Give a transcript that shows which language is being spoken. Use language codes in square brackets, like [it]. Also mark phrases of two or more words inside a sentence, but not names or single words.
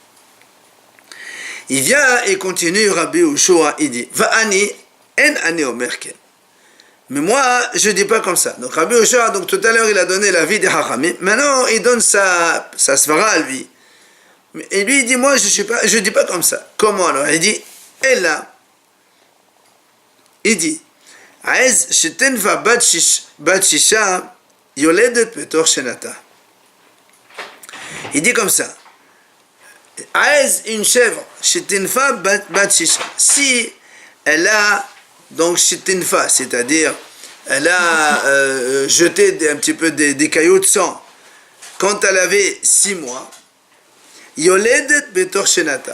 [fr] Il vient et continue, Rabbi Yehoshua, il dit, [he] ואני אין אני אומר כן. [fr] Mais moi, je ne dis pas comme ça. Donc Rabbi Yehoshua, donc tout à l'heure, il a donné l'avis des Hachamim. Maintenant, il donne sa svara à lui. Et lui, il dit, moi, je dis pas comme ça. Comment alors? Il dit, et là, il dit, [he] עז שטינפה בת ששה יולדת בתוך שנתה. [fr] Il dit comme ça, Aez, une chèvre, [he] שטינפה בת ששה. [fr] Si elle a donc Shetinfa, c'est-à-dire elle a jeté un petit peu des cailloux de sang quand elle avait 6 mois, [he] יולדת בתוך שנתה.